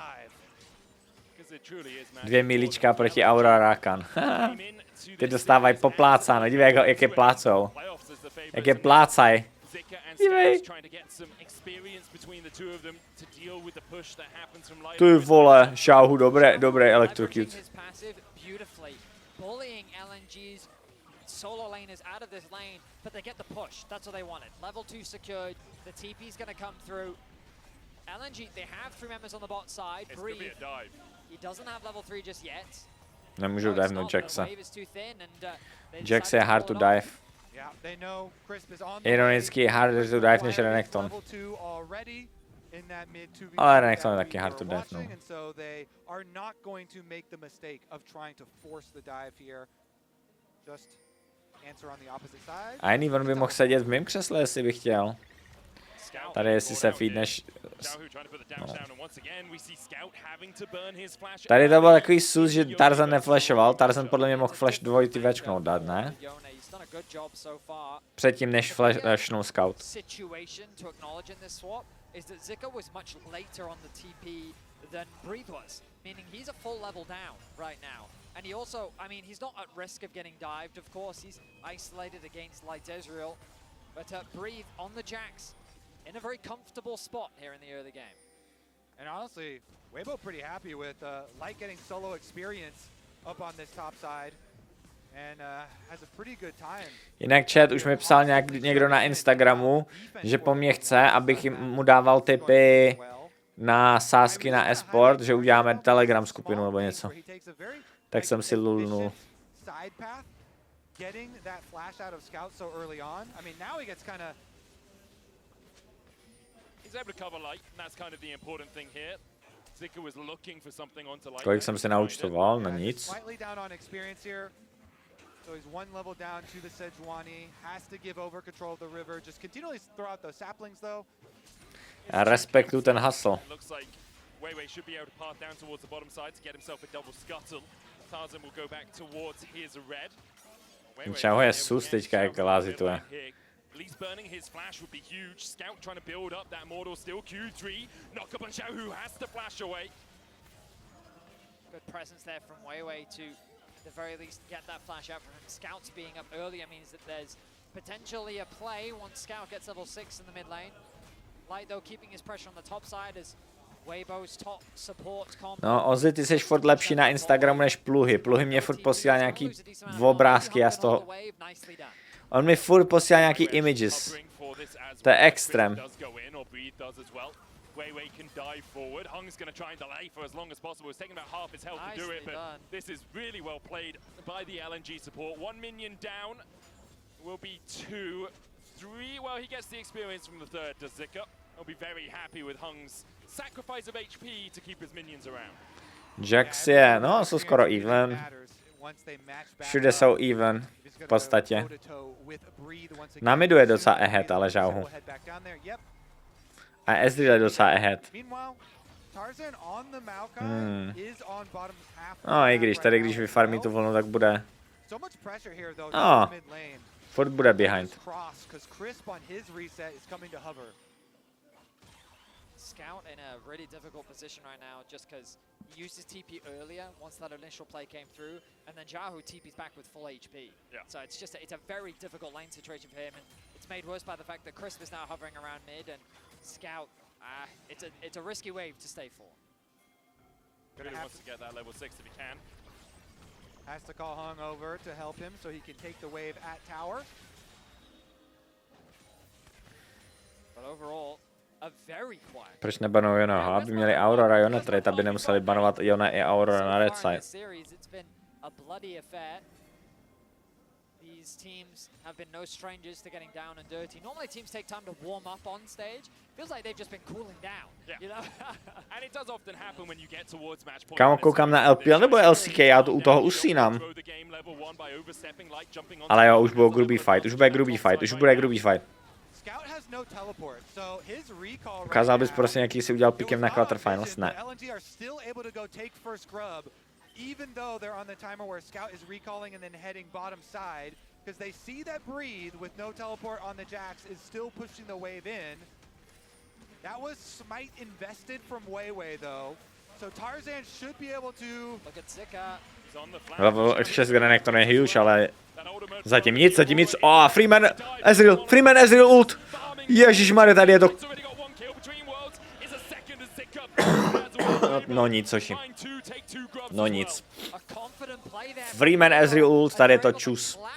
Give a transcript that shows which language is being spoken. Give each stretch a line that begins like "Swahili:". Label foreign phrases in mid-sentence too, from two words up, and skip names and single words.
Czech: 2 milíčka proti Aura Rakan. Ty dostávají poplácáno, dívej, jak je plácou. Jak je plácaj. Dívej. Ty vole, Xiaohu, dobré electrocute.
English: Solo lane is out of this lane, but they get the push. That's what they wanted. Level 2 secured. The TP's going to come through. LNG, they have 3 members on the bot side. Breathe. He doesn't have level 3 just yet.
Czech: Nemůžu divenout Jacksa.
English: Jax je hard to dive. Ironicky harder to dive než Renekton.
Czech: Ale Renekton je taky
English: hard to dive,
Czech: no. A jiný on by mohl sedět v mém křesle, jestli by chtěl. Tady jestli se feedneš... No. Tady to byl takový sus, že Tarzan neflashoval. Tarzan podle mě mohl flash dvojitý večknout dát, ne? Předtím než flashnul scout.
English: Meaning he's a full level down right now. And he also, I mean, he's not at risk of getting dived, of course. He's isolated against Light Ezreal. But Breathe on the Jax in a very comfortable spot here in the early game. And honestly, Weibo pretty happy with Light getting solo experience up on this top side. And has a pretty good time.
Czech: Jinak chat už mi psal někdo na Instagramu, že po mně chce, abych mu dával tipy na sázky na esport, že uděláme Telegram skupinu nebo něco. Tak jsem si lulnul.
English: He's able to cover light, and that's kind of the important thing here. Zika was looking for something onto Light.
Czech: Kolik jsem si naúčtoval? No nic.
English: Slightly down on experience here. So he's one level down to the Sejuani. Has to give over control of the river. Just continually throw out those saplings though.
Czech: Já respektuju ten hustle.
English: It looks like Weiwei should be able to path down towards the bottom side to get himself a double scuttle. Tarzan will go back towards his red.
Czech: Čau je sus teďka, jak lázituje.
English: Least burning his flash would be huge. Scout trying to build up that mortal still. Q3. Knock up on Xiao, who has to flash away. Good presence there from Weiwei to, at the very least, get that flash out from him. Scout's being up earlier means that there's potentially a play once Scout gets level 6 in the mid lane. Light, though, keeping his pressure on the top side as Weibo's top support combo.
Czech: No, Ozzy, ty seš furt lepší na Instagramu než Pluhy. Pluhy mě furt posílá nějaký obrázky, já z toho... On mi furt posílá nějaký images. To je extrém.
English: Weiwei can dive forward. Hung's going to try and delay for as long as possible. It's taking about half his health to do it, but this is really well played by the LNG support. One minion down. Will be 2, 3. Well, he gets the experience from the third. Does Zika? He'll be very happy with Hung's sacrifice of HP to keep his minions around.
Czech: Jax je, no, jsou skoro even. Všude jsou even, v podstatě. Na midu je docela ahead, ale žauhu. A Ezreal je docela ahead. No, i když tady, když vyfarmí tu vlnu, tak bude... No, furt bude behind.
English: Scout in a really difficult position right now just because he used his TP earlier once that initial play came through, and then Jahu TP's back with full HP. Yeah. So it's just it's a very difficult lane situation for him, and it's made worse by the fact that Crisp is now hovering around mid, and Scout, it's a risky wave to stay for. Really wants to get that level 6 if he can. Has to call Hung over to help him so he can take the wave at tower. But overall, a very quiet.
Czech: Proč nebanou Jonaha? Aby měli Aurora Jona trade, aby nemuseli banovat Jona i Aurora na red side.
English: It's been a bloody affair. These teams have been no strangers to getting down and dirty. Normally teams take time to warm up on stage. Feels like they've just been cooling down. Yeah. You know? And it does often happen when you get towards match point.
Czech: Kámo, koukám na LPL nebo LCK, já to u toho usínám. Ale jo, už byl grubý fight, už bude grubý fight. Ukázal bys prostě nějaký si udělal pikem na quarterfinals? Ne.
English: Even though they're on the timer where Scout is recalling and then heading bottom side, because they see that Breathe with no teleport on the Jax is still pushing the wave in. That was Smite invested from Weiwei though, so Tarzan should be able to... Look at Zika.
Czech: Level 6 granek to není huge, ale zatím nic. Freeman Ezreal ult. Ježišmarja, tady je to... No nic, Soši. No nic. Freeman Ezreal ult, tady je to čus.